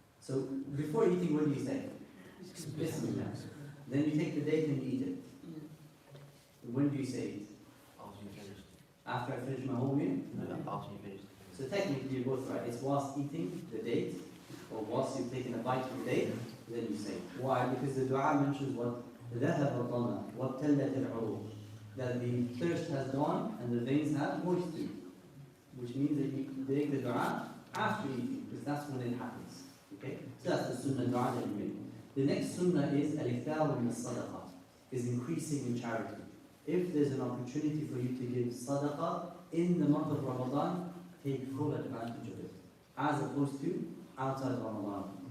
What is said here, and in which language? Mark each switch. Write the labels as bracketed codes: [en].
[en] So before eating, what do you say? Bismillah. Then you take the date and you eat it. When do you say it? After you finish. After I finish my whole meal? After you finish. So technically you're both right. It's whilst eating the date, or whilst you've taken a bite from the date, then you say it. Why? Because the dua mentions what? [ar] ذهب الظمأ وابتلت العروق. [en] That the thirst has gone and the veins have moisture. Which means that you make the dua after eating, because that's when it happens. Okay? So that's the sunnah dua that you make. The next sunnah is [ar] al-ikthar min as-sadaqah, [en] is increasing in charity. If there's an opportunity for you to give sadaqah in the month of Ramadan, take full advantage of it, as opposed to outside of Ramadan.